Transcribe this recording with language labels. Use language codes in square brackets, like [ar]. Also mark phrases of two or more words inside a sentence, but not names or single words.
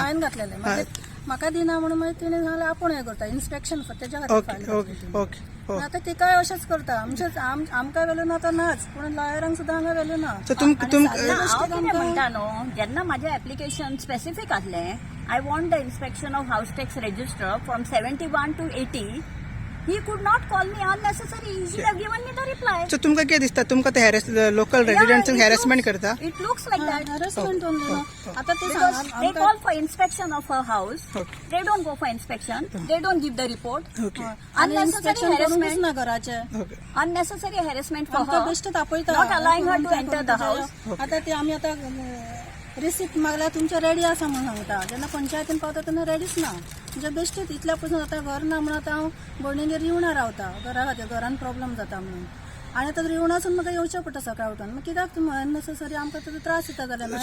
[kok] हांवें घातलेलें म्हाका दिना म्हणून मागीर तिणें सांगलें आपूण हें करता इन्स्पेक्शन तेच्या खातीर ओके फायल ओके घातली. ओके ओके. आतां तिकाय अशेंच करता. आमकां वेल्यू ना तर नाच, पूण लॉयरांक सुद्दां हांगा वेल्यू ना. सो हांव कितें म्हणटा न्हू, जेन्ना म्हाजें एप्लिकेशन स्पेसिफीक आसलें, [en] I want the inspection of house tax register from 71 to 80. He could not call me unnecessary. He should have given me the reply. [kok] सो तुमकां कितें दिसता तुमकां ते [en] local residents [kok] हॅरेसमेंट करता [en] It looks like that. harassment only [kok] ना. आतां ते [en] Because they call for inspection of her house. Okay. They don't go for inspection. They don't give the report. ओके Unnecessary harassment. [kok] ना घराचे [en] ओके. Unnecessary harassment for [kok] आमकां [en] her. [kok] बेश्ट तापयता. [en] Not allowing her to enter the house. [kok] आतां ते आमी आतां रिसिप्ट मागल्यार तुमचे रेडी आसा म्हणून सांगता. जेन्ना पंचायतीन पावता तेन्ना रेडीच ना. म्हणजे बेश्टीत इतल्या पसून आतां घर ना म्हणून आतां हांव भयणीगेर रिवणा रावता घरा खातीर, घरान प्रॉब्लम जाता म्हणून. आनी आतां रिवणासून म्हाका येवचें पडटा सकाळ उठून. मागीर कित्याक तुमी अननेसेसरी आमकां ताचो त्रास येता जाल्यार